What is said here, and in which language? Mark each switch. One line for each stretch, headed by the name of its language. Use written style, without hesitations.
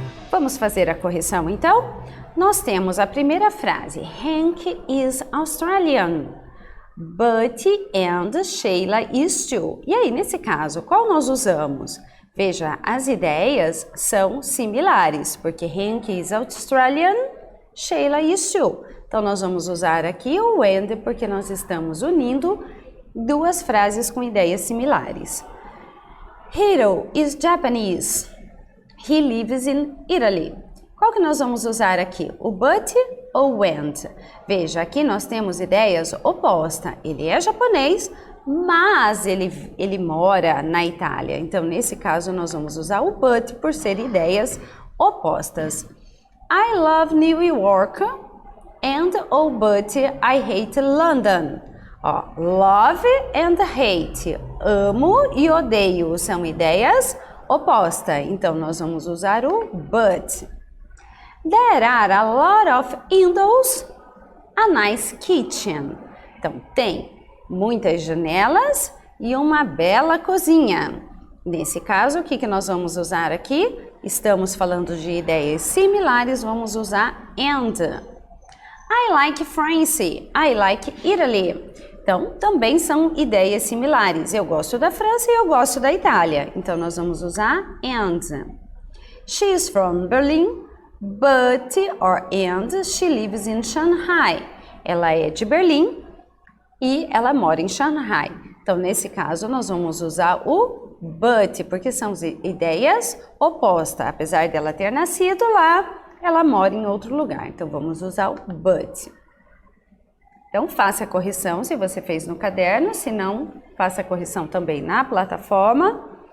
Portuguese: Vamos fazer a correção então? Nós temos a primeira frase,
English: Hank is Australian, Bertie and Sheila is too.
Portuguese: E aí, nesse caso, qual nós usamos? Veja, as ideias são similares, porque
English: Hank is Australian, Sheila is too.
Portuguese: Então, nós vamos usar aqui o and, porque nós estamos unindo duas frases com ideias similares.
English: Hiro is Japanese. He lives in Italy.
Portuguese: Qual que nós vamos usar aqui? O but ou and? Veja, aqui nós temos ideias opostas. Ele é japonês, mas ele mora na Itália. Então, nesse caso, nós vamos usar o but por ser ideias opostas.
English: I love New York and oh, but I hate London.
Portuguese: Ó,
English: love and hate.
Portuguese: Amo e odeio. São ideias oposta, então nós vamos usar o but.
English: There are a lot of windows, a nice kitchen.
Portuguese: Então, tem muitas janelas e uma bela cozinha. Nesse caso, o que nós vamos usar aqui? Estamos falando de ideias similares, vamos usar and.
English: I like France, I like Italy.
Portuguese: Então, também são ideias similares. Eu gosto da França e eu gosto da Itália. Então, nós vamos usar and.
English: She is from Berlin, but or and she lives in Shanghai.
Portuguese: Ela é de Berlim e ela mora em Shanghai. Então, nesse caso, nós vamos usar o but, porque são ideias opostas. Apesar dela ter nascido lá, ela mora em outro lugar. Então, vamos usar o but. Então, faça a correção se você fez no caderno, se não, faça a correção também na plataforma.